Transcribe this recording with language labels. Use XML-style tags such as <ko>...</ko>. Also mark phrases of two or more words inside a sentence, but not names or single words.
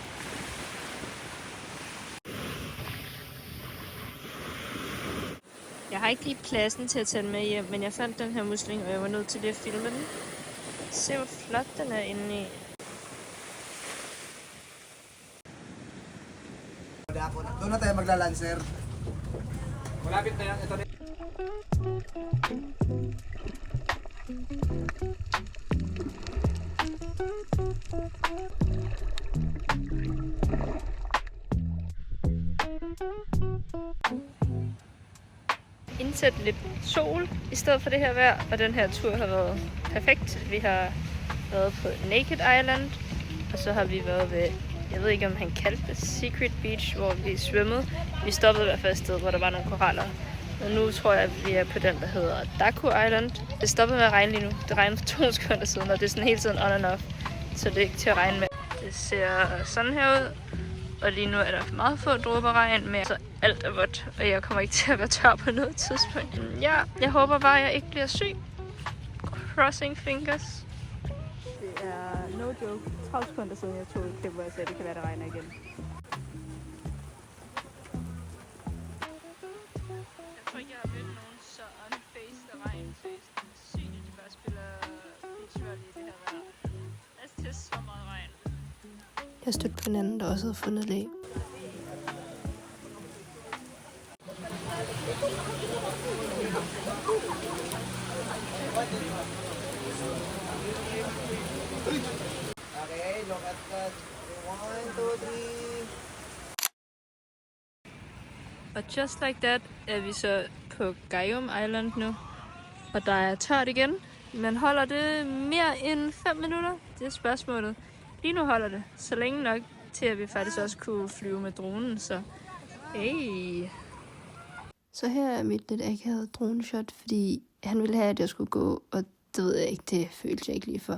<da>Jeg har ikke lige pladsen til at tage den med hjem, men jeg fandt den her musling, og jeg var nødt til at filme den. Se hvor flot den er inde i.</da> <tl>Doon na tayo maglalanser. Malapit na yan. Ito na.</tl> <da>Indsæt lidt sol i stedet for det her vejr, og den her tur har været perfekt. Vi har været på Naked Island, og så har vi været ved, jeg ved ikke om han kaldte det, Secret Beach, hvor vi svømmede. Vi stoppede i hvert fald et sted, hvor der var nogle koraller. Og nu tror jeg, at vi er på den, der hedder Daku Island. Det stoppede med at regne lige nu. Det regnede for 2 sekunder siden, og det er sådan hele tiden</da> <en>on and off.</en> <da>Så det er ikke til at regne med. Det ser sådan her ud. Og lige nu er der meget få dråber regn, men så alt er vådt, og jeg kommer ikke til at være tør på noget tidspunkt. Ja, jeg håber bare, at jeg ikke bliver syg.</da> <en>Crossing fingers.</en> <da>Det er</da> <en>no joke.</en> <da>30 sekunder siden jeg tog et klip, hvor jeg sagde, at det kan være, det regner igen. Jeg tror ikke, jeg har mødt nogen så unfaced og regnfaced. Sygt, at de bare spiller beachvolley i det her vejr. Altså, det er så meget regn. Jeg stødte på en anden, der også havde fundet læ.</da> <en>Okay, look at that. 1, 2, 3.</en> <da>Og</da> <en>just like that</en> <da>er vi så på Gayum Island nu. Og der er tørt igen. Men holder det mere end 5 minutter? Det er spørgsmålet. Lige nu holder det så længe nok til, at vi faktisk også kunne flyve med dronen, så hey. Så her er mit lidt akavede droneshot, fordi han ville have, at jeg skulle gå, og det ved jeg ikke, det følte jeg ikke lige for.</da>